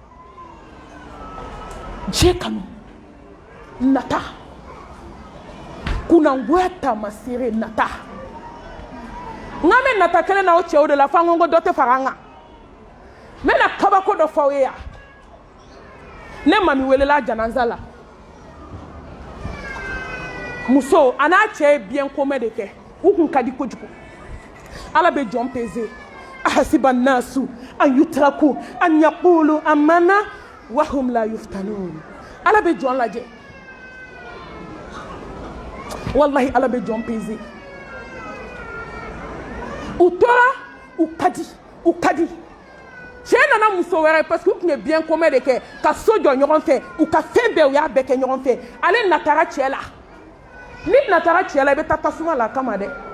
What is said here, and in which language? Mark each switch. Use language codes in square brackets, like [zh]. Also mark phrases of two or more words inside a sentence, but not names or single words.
[bm] diɲɛ kanu nata kunangoya tamasere nata ngame nata kele na o cɛw de la fa ngongo dɔ tɛ fara n kan n bɛna kabako dɔ f'aw ye yan ne mami welela janaza la muso a n'a cɛ ye [fr] bien commun [bm] de kɛ u kun ka di kojugu ala bɛ jɔn peze [ar] أحسب الناس أن يتركوا أن يقولوا آمنا وهم لا يفتنون [bm] ala bɛ jɔn lajɛ wallahi ala bɛ jɔn peze u tora u ka di cɛ nana muso wɛrɛ [fr] parce que [bm] u tun ye [fr] bien commun [bm] de kɛ ka so jɔ ɲɔgɔn fɛ u ka fɛn bɛɛ u y'a bɛɛ kɛ ɲɔgɔn fɛ ale natara cɛ la ni natara cɛ la i bɛ taa tasuma la kama dɛ